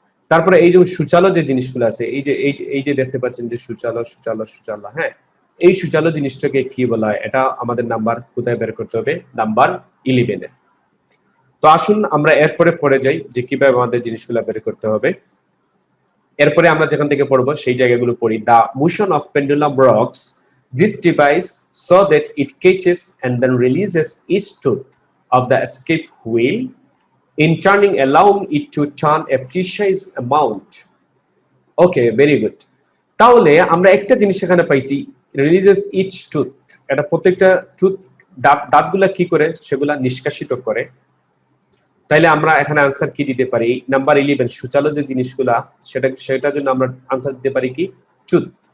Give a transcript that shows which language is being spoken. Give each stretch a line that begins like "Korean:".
Bangla: তারপরে এই যে সুচালো যে জিনিসগুলো আছে, এই যে দেখতে পাচ্ছেন যে সুচালো সুচালো সুচালো, হ্যাঁ, এই সুচালো জিনিসটাকে কি বলা হয়, এটা আমাদের নাম্বার কোথায় বের করতে হবে, নাম্বার 11 এ। তো আসুন আমরা এরপরে পড়ে যাই যে কিভাবে আমাদের জিনিসগুলো বের করতে হবে। এরপরে আমরা যেখান থেকে পড়বো সেই জায়গাগুলো পড়ি।
English: The motion of pendulum rocks this device so that it catches and then releases each tooth of the escape wheel in turning, allowing it to turn a precise amount. Okay, very good.
Bangla: তাহলে আমরা একটা জিনিস এখানে পাইছি,
English: releases each tooth,
Bangla: এটা প্রত্যেকটা tooth দাঁতগুলা কি করে সেগুলা নিষ্কাশিত করে। তাইলে আমরা এখানে আনসার কি দিতে পারি, নাম্বার 11 সুচালো যে জিনিসগুলা সেটার জন্য আমরা আনসার দিতে পারি কি, টুথ।